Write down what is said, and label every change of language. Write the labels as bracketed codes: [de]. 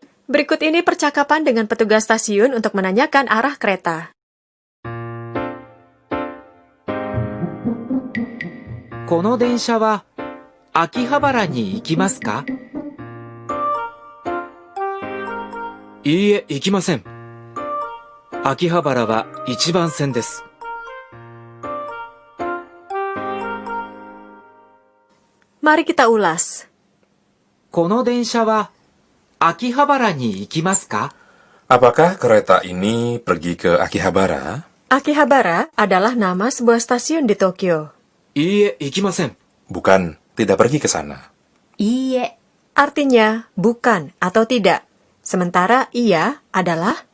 [id] Berikut ini percakapan dengan petugas stasiun untuk menanyakan arah kereta. [ja] この電車は秋葉原に行きますか？いいえ、行きません。秋葉原は1番線です。 [id] Mari kita ulas. [ja] この電車は秋葉原に行きますか？ [id] Apakah kereta ini pergi ke Akihabara? Akihabara adalah nama sebuah stasiun di Tokyo. [ja] いいえ、行きません。 [id] Bukan, tidak pergi ke sana. [ja] Iie. [id] Artinya bukan atau tidak. Sementara iya adalah